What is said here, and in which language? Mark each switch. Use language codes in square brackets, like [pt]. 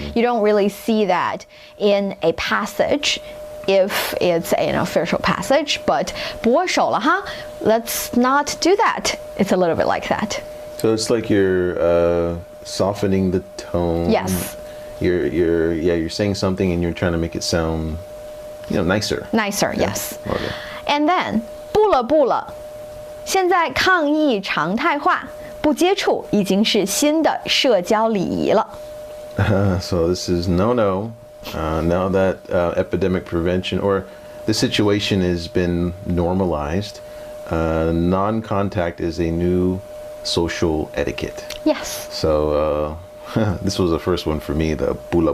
[en] You don't really see that in a passage if it's an official passage, but [zh] 不握手了哈, [en] let's not do that. It's a little bit like that. So it's like you're softening the tone. Yes. You're saying something and you're trying to make it sound, nicer. Nicer, yes. Okay. And then [zh] 不了现在抗疫常态化，不接触已经是新的社交礼仪了。 [en] So this is no. Now that epidemic prevention or the situation has been normalized, non-contact is a new social etiquette. Yes. So this was the first one for me, the bula.